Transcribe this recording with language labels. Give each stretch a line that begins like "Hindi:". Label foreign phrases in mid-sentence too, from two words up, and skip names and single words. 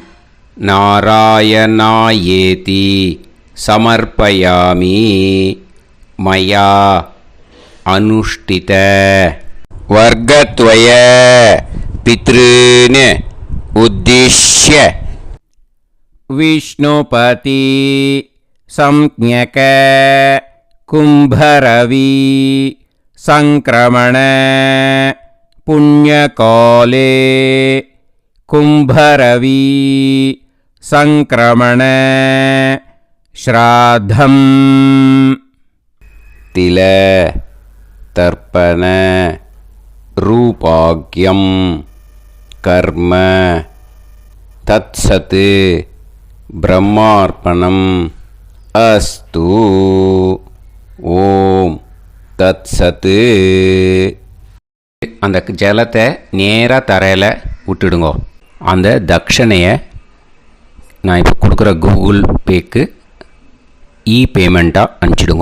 Sanskrit: नारायणायेति समर्पयामि मया अनुष्ठित वर्गद्वय पितॄन् उद्दिश्य विष्णुपति संज्ञक कुम्भरवि संक्रमण पुण्यकाले कुम्भरवि संक्रमण श्राद्धं तिल तर्पण रूपाग्यं कर्म तत्सत् ब्रह्मार्पणम् अस्तु. ओम् तत्सत्.
Tamil: அந்த ஜலத்தை நேராக தரையில் விட்டுடுங்க. அந்த தட்சணையை நான் இப்போ கொடுக்குற கூகுள் பேக்கு பேமெண்ட்டாக அனுப்பிச்சிடுங்க.